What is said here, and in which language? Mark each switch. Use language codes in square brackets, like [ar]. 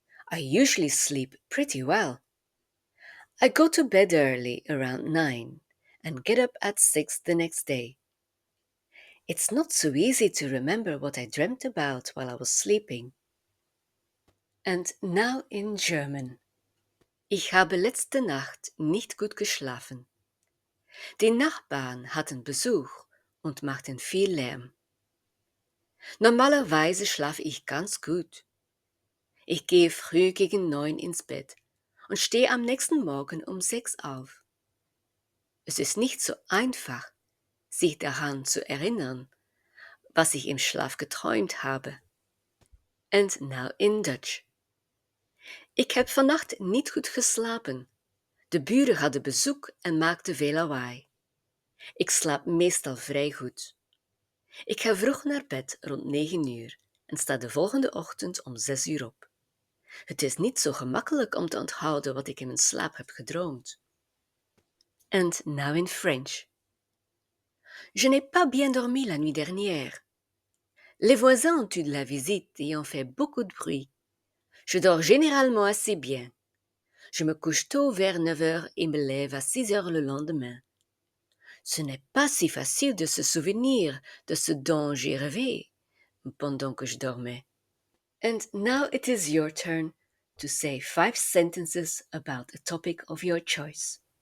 [en] I usually sleep pretty well. I go to bed early around 9 and get up at 6 the next day. It's not so easy to remember what I dreamt about while I was sleeping. And now in German. [de] Ich habe letzte Nacht nicht gut geschlafen. Die Nachbarn hatten Besuch und machten viel Lärm. Normalerweise schlafe ich ganz gut. Ich gehe früh gegen 9 ins Bett und stehe am nächsten Morgen um 6 auf. Es ist nicht so einfach, sich daran zu erinnern, was ich im Schlaf geträumt habe. [en] And now in Dutch. [nl] Ik heb vannacht niet goed geslapen. De buren hadden bezoek en maakten veel lawaai. Ik slaap meestal vrij goed. Ik ga vroeg naar bed rond 9 uur en sta de volgende ochtend om 6 uur op. Het is niet zo gemakkelijk om te onthouden wat ik in mijn slaap heb gedroomd. [en] And now in French. [fr] Je n'ai pas bien dormi la nuit dernière. Les voisins ont eu de la visite et ont fait beaucoup de bruit. Je dors généralement assez bien. Je me couche tôt vers 9 heures et me lève à 6 heures le lendemain. Ce n'est pas si facile de se souvenir de ce dont j'ai rêvé pendant que je dormais. [en] And now it is your turn to say 5 sentences about a topic of your choice.